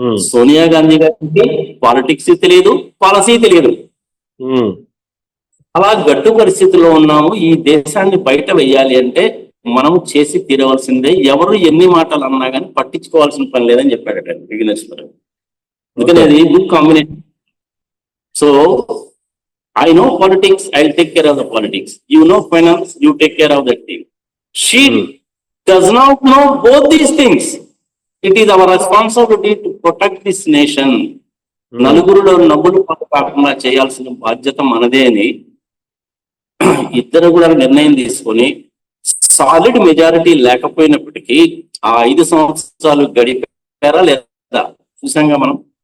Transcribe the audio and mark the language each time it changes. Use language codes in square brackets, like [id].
[te] సోనియా గాంధీ గారికి పాలిటిక్స్ తెలియదు, పాలసీ తెలియదు. అలా గట్టు పరిస్థితిలో ఉన్నాము. ఈ దేశాన్ని బయట వెయ్యాలి అంటే మనం చేసి తీరవలసిందే, ఎవరు ఎన్ని మాటలు అన్నా కానీ పట్టించుకోవాల్సిన పని లేదని చెప్పాడట బిగినర్స్. అందుకని అది good combination. [en] So I know politics, I'll take care of the politics. You know finance, you take care of that thing. She does not know both these things. It is our responsibility to protect this nation. [te] నలుగురులో నవ్వులు కాకుండా చేయాల్సిన బాధ్యత మనదే అని ఇద్దరు కూడా నిర్ణయం తీసుకొని సాలిడ్ మెజారిటీ లేకపోయినప్పటికీ ఆ 5 సంవత్సరాలు గడిపారా లేదా చూసాంగా మనం.